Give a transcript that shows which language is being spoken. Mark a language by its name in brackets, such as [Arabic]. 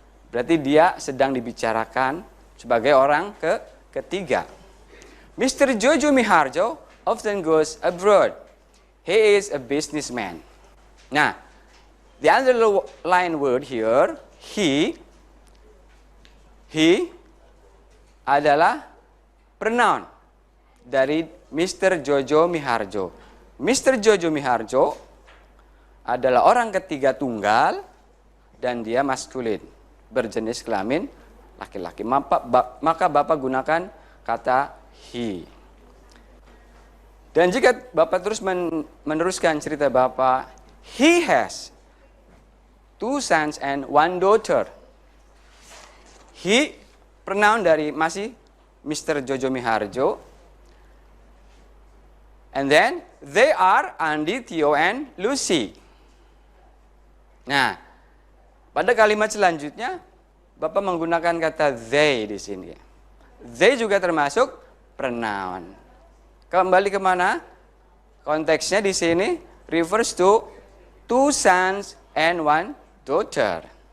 [Indonesian] Berarti dia sedang dibicarakan sebagai orang ketiga. [English] Mr. Jojo Miharjo often goes abroad. He is a businessman. Nah, the underline word here, he [Indonesian] adalah pronoun dari [English] Mr. Jojo Miharjo. Mr. [Indonesian] Jojo Miharjo adalah orang ketiga tunggal dan dia maskulin, berjenis kelamin laki-laki. Maka Bapak gunakan kata he. Dan jika Bapak terus meneruskan cerita Bapak, [English] he has 2 sons and 1 daughter. [Indonesian] He, pronoun dari masih Mr. Jojo Miharjo. [English] And then, they are Andi, Theo, and Lucy. [Indonesian] Nah, pada kalimat selanjutnya, Bapak menggunakan kata they di sini. They juga termasuk pronoun. Kembali kemana? Konteksnya di sini [English] refers to 2 sons and 1 daughter.